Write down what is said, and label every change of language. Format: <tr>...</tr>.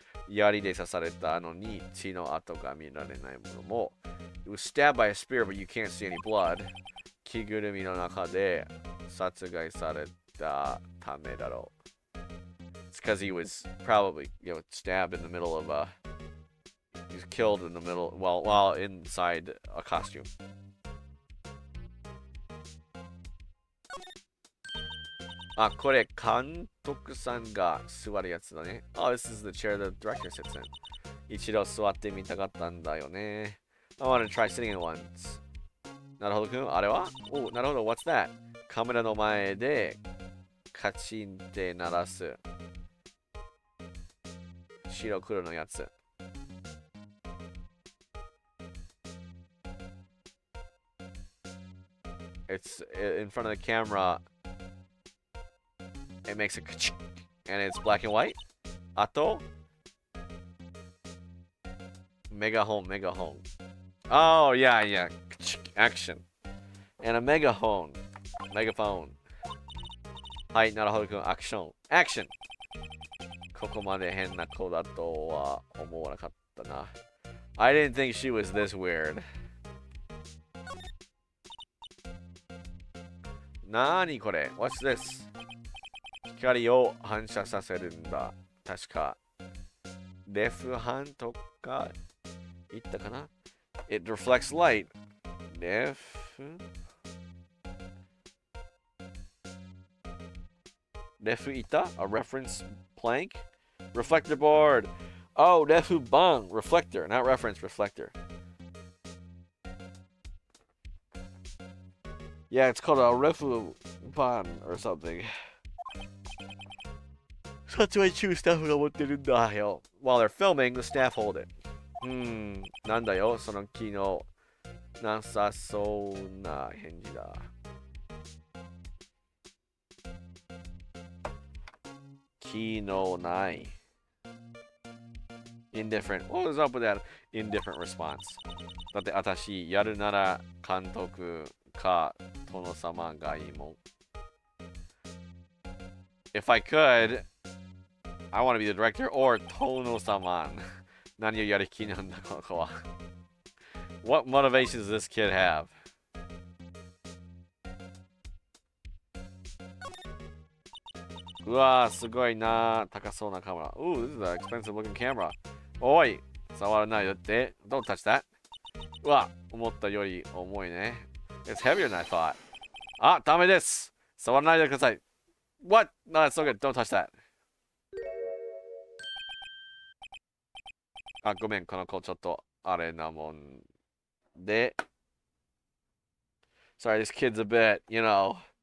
<ja>槍で刺されたのに血の跡が見られないものも</ja> <en>It was stabbed by a spear, but you can't see any blood.</en> <ja>着ぐるみの中で殺害されたためだろう</ja> <en>It's because he was probably, stabbed in the middle of he was killed in the middle, while inside a costume.</en> <ja>Ah, これ監督さんが座るやつだね。</ja> <en>Oh, this is the chair the director sits in.</en> <ja>一度座ってみたかったんだよね。</ja> <en>I want to try sitting in once.</en> <ja>なるほどくん、あれはお、なるほど、</ja> <en>what's that?</en> <ja>カメラの前でカチンって鳴らす。白黒のやつ。</ja> <en>It's in front of the camera. It makes a and it's black and white.</en> <ja>Ato?</ja> <en>Megaphone. Oh, yeah. Action. And a megaphone. Hi, Naruhodo-kun, action.</en> <ja>ここまで変な子だとは思わなかったな.</ja> <en>I didn't think she was this weird.</en> <ja>なーにこれ?</ja> <en>What's this?</en> <ja>光を反射させるんだ。確か。レフハンとか言ったかな ?</ja> <en>It reflects light. レフいた A reference plank? Reflector board. Oh, レフバン Reflector, not reference, reflector. Yeah, it's called a refu ban or something.</en> <ja>撮影中スタッフが持ってるんだよ。</ja> <en>While they're filming, the staff hold it.</en> <ja>なんだよ、その機能。なさそうな返事だ。機能ない。</ja> <en>Indifferent. What was up with that indifferent response?</en> <ja>だって私、やるなら監督か殿様がいいもん。</ja> <en>If I could, I want to be the director or Tono-saman.</en> <ja>何をやる気なんだこの子は。</ja> <en>What motivations does this kid have?</en> <ja>うわー、すごいな。高そうなカメラ。</ja> <en>Ooh, this is an expensive looking camera.</en> <ja>おい、触らないでって。</ja> <en>Don't touch that.</en> <ja>うわ、思ったより重いね。</ja> <en>It's heavier than I thought.</en> <ja>あ、ダメです。触らないでください。</ja> <en>What? No, that's so good. Don't touch that.</en> <ja>あ、ごめん、この子ちょっとあれなもんで。</ja> <en>Sorry, this kid's a bit, you know.</en>